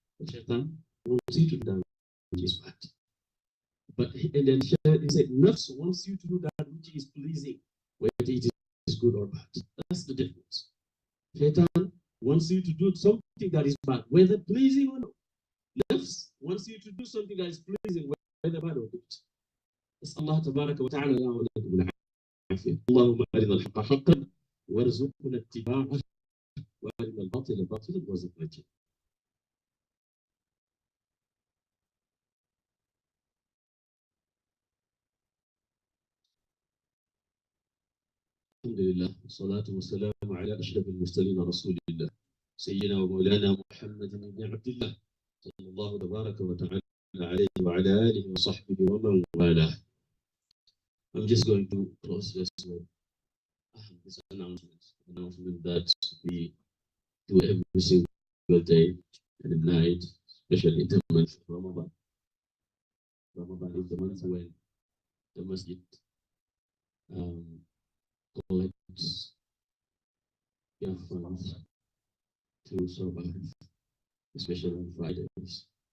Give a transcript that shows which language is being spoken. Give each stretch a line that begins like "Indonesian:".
English: Shaitan wants you to do that which is bad. But and then he said, nafs wants you to do that which is pleasing, whether it is good or bad. That's the difference. Shaitan wants you to do something that is bad, whether pleasing or not. Nafs wants you to do something that is pleasing, whether bad or good.
Arabic: نسأل الله تبارك وتعالى لنا ولكم العافية. اللهم أرنا الحق حقا وارزقنا اتباعه وأرنا الباطل باطلا وارزقنا اجتنابه. الحمد لله والصلاة والسلام على أشرف المرسلين رسول الله سيدنا ومولانا محمد بن عبد الله صلى الله تبارك وتعالى عليه وعلى آله وصحبه ومن والاه.
English: I'm just going to close this with this announcement that we do every single day and night, especially in the month of Ramadan. Ramadan is the month when the masjid collects funds to survive, especially on Fridays.